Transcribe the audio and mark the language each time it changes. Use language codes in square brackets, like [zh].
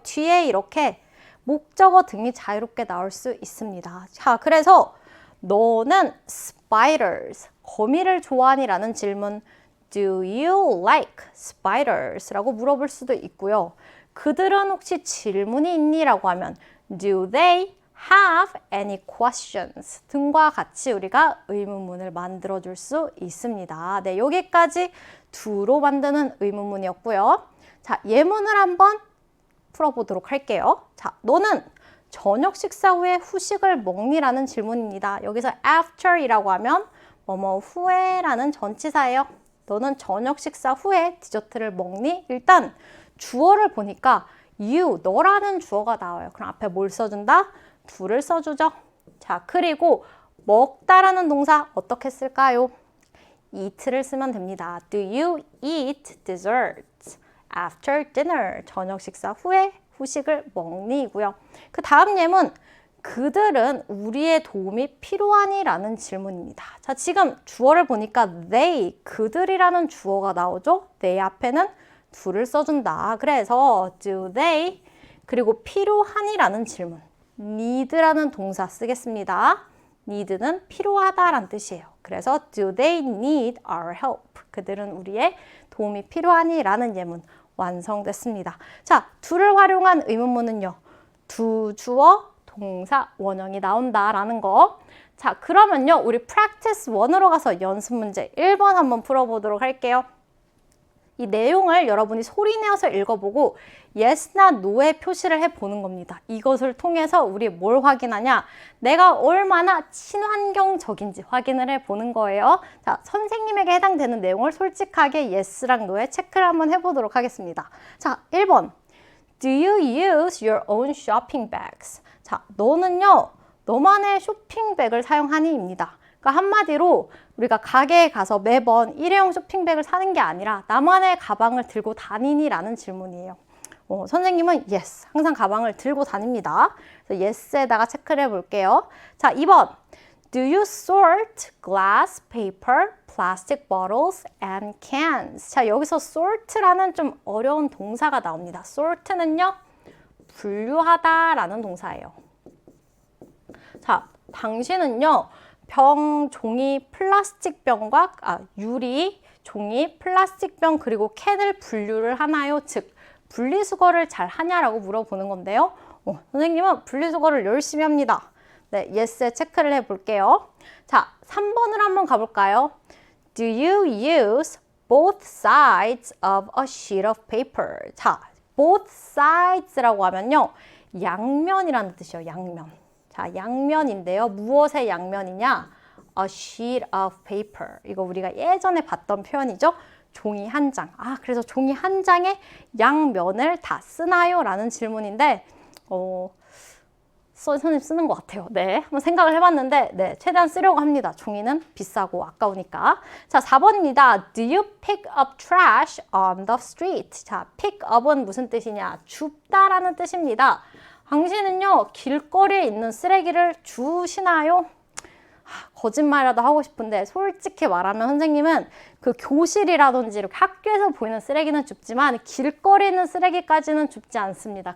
[ko] 뒤에 이렇게 목적어 등이 자유롭게 나올 수 있습니다. 자, 그래서 너는 spiders, 거미를 좋아하니? 라는 질문 [en] Do you like spiders? [ko] 라고 물어볼 수도 있고요. 그들은 혹시 질문이 있니? 라고 하면 [en] Do they have any questions? [ko] 등과 같이 우리가 의문문을 만들어줄 수 있습니다. 네, 여기까지 do로 만드는 의문문이었고요. 자, 예문을 한번 풀어보도록 할게요. 자, 너는 저녁 식사 후에 후식을 먹니? 라는 질문입니다. 여기서 after이라고 하면 뭐뭐 후에라는 전치사예요. 너는 저녁 식사 후에 디저트를 먹니? 일단 주어를 보니까 you, 너라는 주어가 나와요. 그럼 앞에 뭘 써준다? do를 써주죠. 자, 그리고 먹다라는 동사 어떻게 쓸까요? eat를 쓰면 됩니다. [en] Do you eat dessert after dinner? [ko] 저녁 식사 후에 후식을 먹니고요. 그 다음 예문, 그들은 우리의 도움이 필요하니? 라는 질문입니다. 자, 지금 주어를 보니까 they, 그들이라는 주어가 나오죠. they 앞에는 do를 써준다. 그래서 do they, 그리고 필요하니? 라는 질문. need라는 동사 쓰겠습니다. need는 필요하다라는 뜻이에요. 그래서 [en] do they need our help? [ko] 그들은 우리의 도움이 필요하니? 라는 예문 완성됐습니다. 자, do를 활용한 의문문은요. do, 주어, 동사, 원형이 나온다라는 거. 자, 그러면요. 우리 practice 1으로 가서 연습 문제 1번 한번 풀어보도록 할게요. 이 내용을 여러분이 소리내어서 읽어보고 yes나 no의 표시를 해보는 겁니다. 이것을 통해서 우리 뭘 확인하냐? 내가 얼마나 친환경적인지 확인을 해보는 거예요. 자, 선생님에게 해당되는 내용을 솔직하게 yes랑 no에 체크를 한번 해보도록 하겠습니다. 자, 1번. [en] Do you use your own shopping bags? [ko] 자, 너는요, 너만의 쇼핑백을 사용하니? 입니다. 그러니까 한마디로 우리가 가게에 가서 매번 일회용 쇼핑백을 사는 게 아니라 나만의 가방을 들고 다니니? 라는 질문이에요. 선생님은 yes, 항상 가방을 들고 다닙니다. 그래서 yes에다가 체크를 해볼게요. 자, 2번. [en] Do you sort glass, paper, plastic bottles, and cans? [ko] 자, 여기서 sort라는 좀 어려운 동사가 나옵니다. sort는요, 분류하다라는 동사예요. 자, 당신은요, 병, 종이, 플라스틱 병과 유리, 종이, 플라스틱 병 그리고 캔을 분류를 하나요? 즉, 분리수거를 잘 하냐라고 물어보는 건데요. 선생님은 분리수거를 열심히 합니다. 네, yes에 체크를 해볼게요. 자, 3번을 한번 가볼까요? [en] Do you use both sides of a sheet of paper? [ko] 자, both sides라고 하면요, 양면이라는 뜻이에요. 양면. 자, 양면인데요. 무엇의 양면이냐? [en] A sheet of paper. [ko] 이거 우리가 예전에 봤던 표현이죠. 종이 한 장. 그래서 종이 한 장의 양면을 다 쓰나요? 라는 질문인데 선생님 쓰는 것 같아요. 네, 한번 생각을 해봤는데 네, 최대한 쓰려고 합니다. 종이는 비싸고 아까우니까. 자, 4번입니다. [en] Do you pick up trash on the street? [ko] 자, pick up은 무슨 뜻이냐? 줍다라는 뜻입니다. 당신은요, 길거리에 있는 쓰레기를 주우시나요? 거짓말이라도 하고 싶은데 솔직히 말하면 선생님은 그 교실이라든지 이렇게 학교에서 보이는 쓰레기는 줍지만 길거리에 있는 쓰레기까지는 줍지 않습니다.